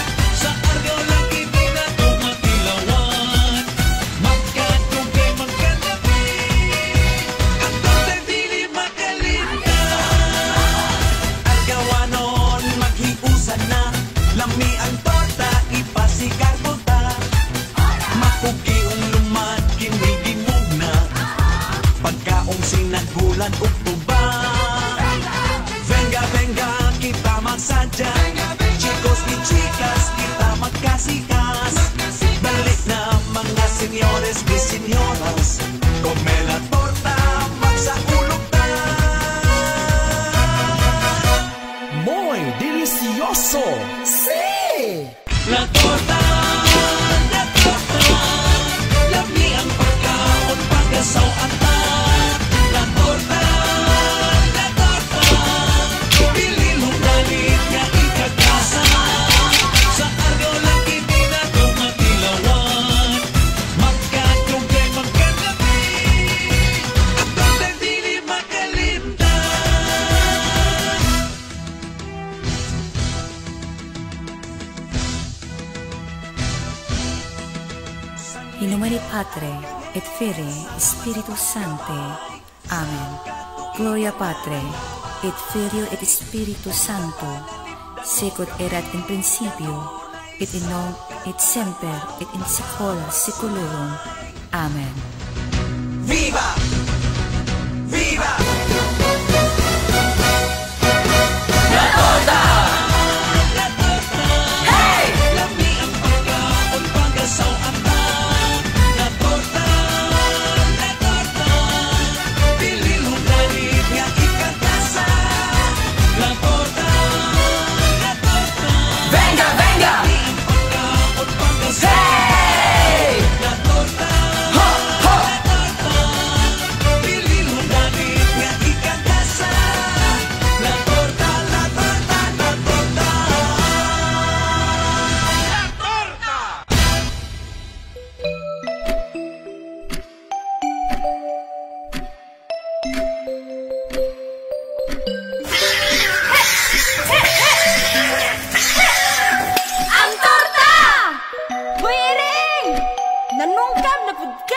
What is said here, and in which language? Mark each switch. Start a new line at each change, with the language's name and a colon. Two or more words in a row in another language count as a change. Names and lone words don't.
Cebuano: Sa Argao lagi di na tumatilawan, magkatugay magkatabi, ang torta'y dili makalimtan. Argawanon maghiusan na, lami ang torta ipasigar mo ta. Makugi ang lumad kinigimog na, pagkaong sinagulan ug tuba.
Spanish: Venga, venga,
Cebuano: kita magsadya,
Spanish: chicos ni chicas,
Cebuano: kita magkasikas. Balik na mga senyores ni senyoras,
Spanish: come la torta,
Cebuano: magsaulog ta.
Spanish: Muy delicioso. Sí. La torta,
Cebuano: lami ang pagkaon pagkasaw ata.
Spanish: La torta,
Cebuano: pili mong galit nga ikagasan. Sa Argao lagi di na tumatilawan, magkatugay magkatabi, ang torta'y dili makalimtan.
Latin: In nomine Patre, et Filii, Spiritus Sancti. Amen. Gloria Patre, et Filio, et Spiritus Sancto, sicut erat in principio, et in nunc, et semper, et in saecula saeculorum. Amen.
Spanish: Viva! Viva! La torta! Hey!
Cebuano: Lami ang pagkaon pagkasaw ata.
Spanish: La torta!
Cebuano: Pili mong galit nga ikagasan.
Spanish: La torta! Venga, venga!
Cebuano: Lami ang pagkaon pagkasaw.
Spanish: Hey! La torta! Ha! Ha!
Cebuano: Pili mong galit nga ikagasan.
Spanish: La torta, la torta, la torta. La torta!
Cebuano: Ang torta! Buiring! Nanungkam na pud ka?